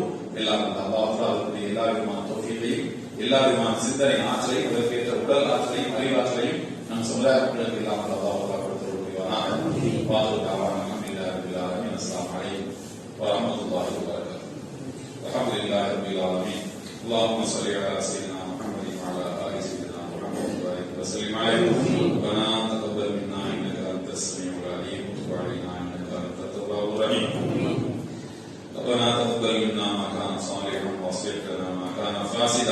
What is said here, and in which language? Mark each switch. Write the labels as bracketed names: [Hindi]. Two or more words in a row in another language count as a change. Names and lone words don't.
[Tamil] எல்லாம் அதற்குரிய எல்லா விதமான தௌஃபீகையும் எல்லா விதமான சிந்தனை ஆற்றலையும் அதற்கேற்ற உடல் ஆற்றலையும் அறிவாற்றலையும் நம் சமுதாய மக்களுக்கு எல்லாம் அல்லாஹ் கொடுத்து புரிவானாக. [Arabic] السلام عليكم ورحمة الله وبركاته. الحمد لله رب العالمين. اللهم صل على سيدنا محمد وعلى آل سيدنا محمد وبارك وسلم عليه. ربنا تقبل منا إنك أنت السميع العليم وتب علينا إنك أنت التواب الرحيم. ربنا تقبل منا ما كان صالحا واصلح لنا ما كان فاسدا.